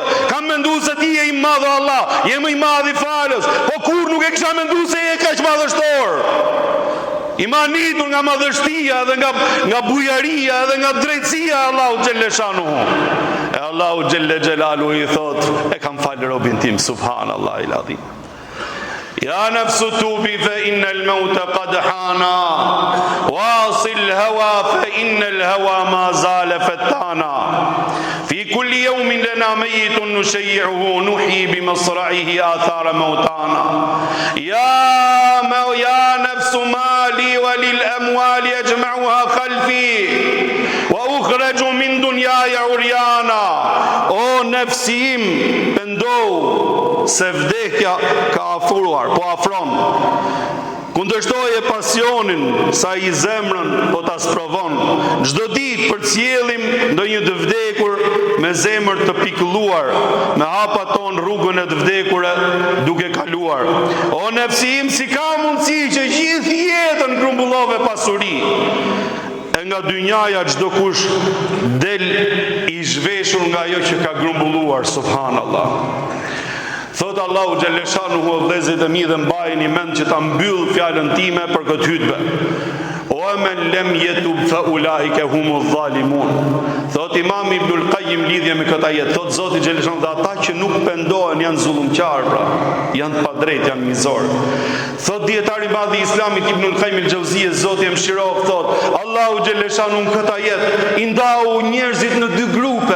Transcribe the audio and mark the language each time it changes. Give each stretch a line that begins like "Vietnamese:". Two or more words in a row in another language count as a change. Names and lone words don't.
Albanian: Kam menduar se ti je i madh Allah, je më i madh i falës, po kur nuk e kisha menduar se je kaq madhështor." I manitur nga madhështia dhe nga bujaria dhe nga drejtësia e Allahu xhaleshanu. E Allahu
Arabic: جل جلاله
Albanian: i thot: "E kam falë robin tim."
Arabic: سبحان الله العظيم. يا نفس توبي فإن الموت قد حانا واعص الهوى فإن الهوى ما زال فتانا. في كل يوم لنا ميت نشيعه نحيي بمصرعه آثار موتانا. يا نفس ما لي وللأموال أجمعها خلفي وأخرج من دنياي عريانا.
Albanian: O nefsim, pendohu se vdekja ka afruar, po afron. Kundërshtoje pasionin, sa i zemrën po ta sprovon. Çdo ditë përcjellim ndonjë të vdekur me zemër të pikëlluar, me hapa ton rrugën e të vdekurve duke kaluar. O nefsim, si ka mundësi që gjithë jetën grumbullove pasuri? E nga dynjaja çdo kush del i zhveshur nga ajo që ka grumbulluar. Subhanallah. Thot Allahu xhaleshanu hu vëllezërit e mi dhe mbajini mend që ta mbyll fjalën time për këtë hutbë.
Arabic: ومن لم يتب فأولئك هم الظالمون.
Albanian: Thot Imam Ibnul Qayyim lidhje me këtë ajet, thot Zoti xhaleshanu, dhe ata që nuk pendohen janë zullumqtar, pra, janë të padrejt, janë mizor. Thot dietari i madh i Islamit Ibnul Qayyim el-Jauziyje, Zoti e mëshiroft, thot Allahu xhaleshanu në këtë ajet i ndau njerëzit në dy grupe.